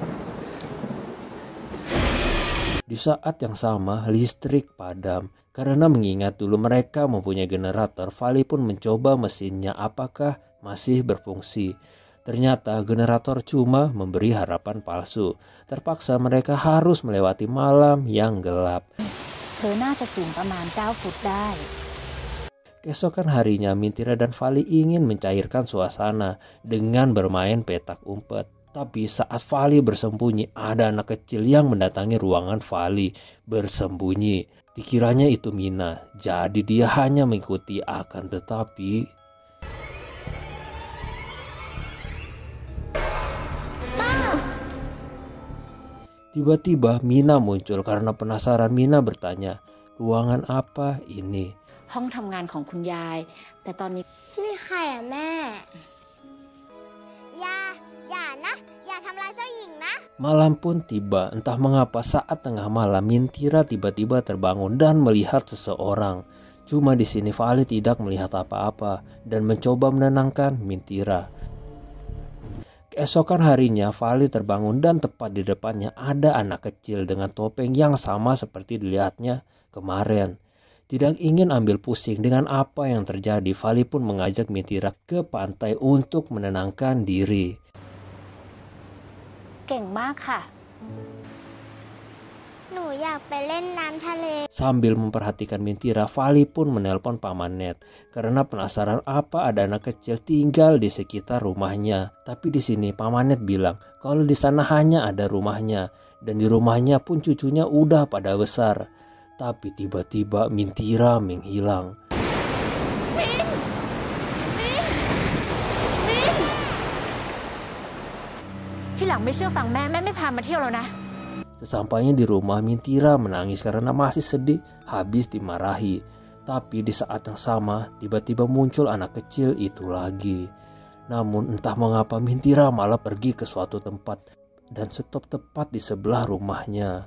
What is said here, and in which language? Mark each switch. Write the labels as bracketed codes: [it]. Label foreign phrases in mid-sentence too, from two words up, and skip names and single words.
[id] Di saat yang sama listrik padam. Karena mengingat dulu mereka mempunyai generator, Vali pun mencoba mesinnya apakah masih berfungsi. Ternyata generator cuma memberi harapan palsu. Terpaksa mereka harus melewati malam yang gelap. [th] เธอน่าจะสูงประมาณ9 ฟุตได้ [id] Keesokan harinya Mintira dan Vali ingin mencairkan suasana dengan bermain petak umpet. Tapi saat Vali bersembunyi, ada anak kecil yang mendatangi ruangan Vali bersembunyi. Dikiranya itu Mina, jadi dia hanya mengikuti, akan tetapi tiba-tiba Mina muncul. Karena penasaran, Mina bertanya, ruangan apa ini? [th] ห้องทำงานของคุณยายแต่ตอนนี้ นี่ใครอะแม่ อย่านะ อย่าทำร้ายเจ้าหญิงนะ [id] Malam pun tiba. Entah mengapa saat tengah malam Mintira tiba-tiba terbangun dan melihat seseorang. Cuma di sini Vali tidak melihat apa-apa dan mencoba menenangkan Mintira. Keesokan harinya Vali terbangun dan tepat di depannya ada anak kecil dengan topeng yang sama seperti dilihatnya kemarin. Tidak ingin ambil pusing dengan apa yang terjadi, Vali pun mengajak Mintira ke pantai untuk menenangkan diri. [th] เก่งมากค่ะ หนูอยากไปเล่นน้ำทะเล [id] Sambil memperhatikan Mintira, Vali pun menelpon Pamanet karena penasaran apa ada anak kecil tinggal di sekitar rumahnya. Tapi di sini Pamanet bilang kalau di sana hanya ada rumahnya dan di rumahnya pun cucunya udah pada besar. Tapi tiba-tiba Mintira menghilang. [th] ที่หลังไม่เชื่อฟังแม่ไม่พามาเที่ยวแล้วนะ [id] Sesampainya di rumah, Mintira menangis karena masih sedih habis dimarahi. Tapi di saat yang sama tiba-tiba muncul anak kecil itu lagi. Namun entah mengapa Mintira malah pergi ke suatu tempat dan stop tepat di sebelah rumahnya.